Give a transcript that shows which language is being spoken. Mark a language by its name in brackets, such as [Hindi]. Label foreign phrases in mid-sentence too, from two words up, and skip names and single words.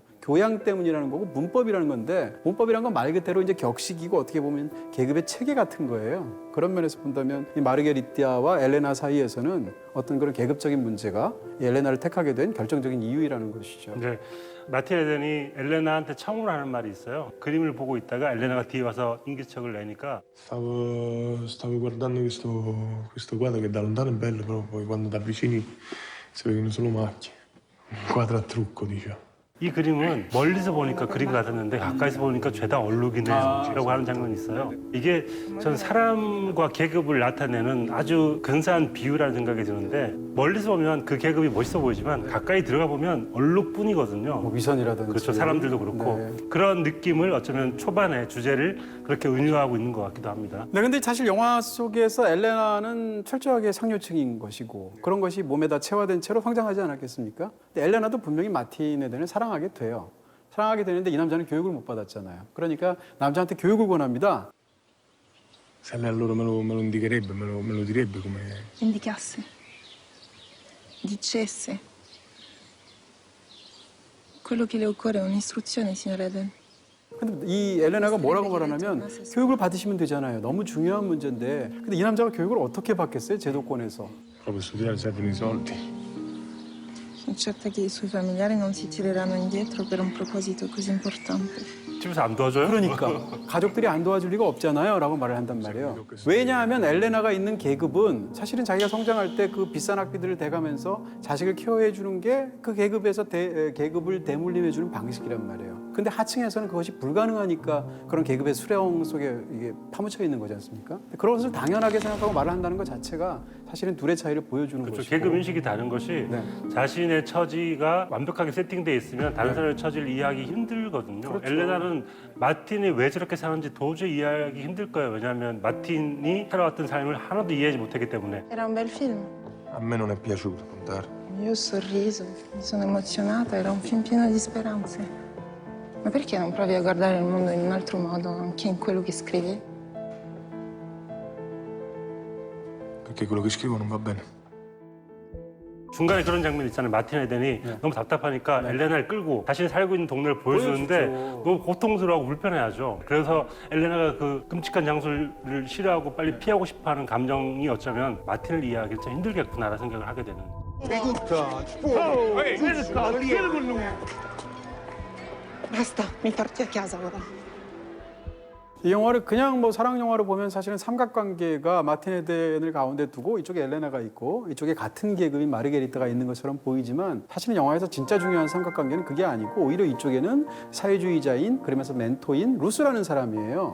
[Korean] 교양 때문이라는 거고 문법이라는 건데 문법이란 건 말 그대로 이제 격식이고 어떻게 보면 계급의 체계 같은 거예요. 그런 면에서 본다면 이 마르게리타와 엘레나 사이에서는 어떤 그런 계급적인 문제가 이 엘레나를 택하게 된 결정적인 이유라는 것이죠. 이제 마틴 에덴이 엘레나한테 처음으로 하는 말이 있어요. 그림을 보고 있다가 엘레나가 뒤에 와서 인기척을 내니까 [Italian] Stavo guardando questo quadro che da lontano è bello, però poi quando ti avvicini si vedono solo macchie. Un quadro a trucco, diciamo. [Korean] 이 그림은 멀리서 보니까 그림 같았는데 가까이서 보니까 죄다 얼룩이네라고 하는 장면이 있어요. 이게 전 사람과 계급을 나타내는 아주 근사한 비유라는 생각이 드는데 멀리서 보면 그 계급이 멋있어 보이지만 가까이 들어가 보면 얼룩뿐이거든요. 뭐 위선이라든지 그렇죠. 사람들도 그렇고 네. 그런 느낌을 어쩌면 초반에 주제를 그렇게 은유하고 있는 것 같기도 합니다. 네, 근데 사실 영화 속에서 엘레나는 철저하게 상류층인 것이고 그런 것이 몸에다 체화된 채로 성장하지 않았겠습니까? 근데 엘레나도 분명히 마틴 에덴을 사랑하게 돼요. 사랑하게 되는데 이 남자는 교육을 못 받았잖아요. 그러니까 남자한테 교육을 권합니다. [Italian] Se lei allora me lo indicherebbe, me lo direbbe come... Indicasse. Dicesse. Quello che le occorre è un'istruzione, signor Eden. [Korean] 근데 이 엘레나가 뭐라고 말하냐면 교육을 받으시면 되잖아요. 너무 중요한 문제인데. 근데 이 남자가 교육을 어떻게 받겠어요? 제도권에서. [Italian] Proprio studiare servono i soldi. Sono certa che i suoi familiari non si tireranno indietro per un proposito così importante. [Korean] 집에서 안 도와줘요? 그러니까 가족들이 안 도와줄 리가 없잖아요 라고 말을 한단 말이에요. 왜냐하면 엘레나가 있는 계급은 사실은 자기가 성장할 때 그 비싼 학비들을 대가면서 자식을 케어해 주는 게 그 계급에서 계급을 대물림해 주는 방식이란 말이에요. 근데 하층에서는 그것이 불가능하니까 그런 계급의 수령 속에 이게 파묻혀 있는 거지 않습니까? 그런 것을 당연하게 생각하고 말을 한다는 것 자체가 사실은 둘의 차이를 보여주는 그렇죠. 것이고. 계급 인식이 다른 것이 네. 자신의 처지가 완벽하게 세팅돼 있으면 다른 사람의 처지를 이해하기 힘들거든요. 그렇죠. 엘레나는 마틴이 왜 저렇게 사는지 도저히 이해하기 힘들 거예요. 왜냐하면 마틴이 살아왔던 삶을 하나도 이해하지 못했기 때문에. [Italian] Era un bel film. A me non è piaciuto, Montare. Io ho sorriso, mi sono emozionata, era un film pieno di speranze. Ma perché non provi a guardare il mondo in un altro modo, anche in quello che scrivi? Perché quello che scrivo non va bene. [Korean] 중간에 그런 장면 있잖아요. 마틴 에덴이 너무 답답하니까 엘레나를 끌고 자신이 살고 있는 동네를 보여주는데 보여주죠. 너무 고통스러워하고 불편해하죠. 그래서 엘레나가 그 끔찍한 장소를 싫어하고 빨리 피하고 싶어하는 감정이 어쩌면 마틴을 이해하기 참 힘들겠구나라는 생각을 하게 되는. [Italian] Basta, mi porti a casa ora. [Korean] 이 영화를 그냥 뭐 사랑 영화로 보면 사실은 삼각관계가 마틴 에덴을 가운데 두고 이쪽에 엘레나가 있고 이쪽에 같은 계급인 마르게리타가 있는 것처럼 보이지만 사실은 영화에서 진짜 중요한 삼각관계는 그게 아니고 오히려 이쪽에는 사회주의자인 그러면서 멘토인 루스라는 사람이에요.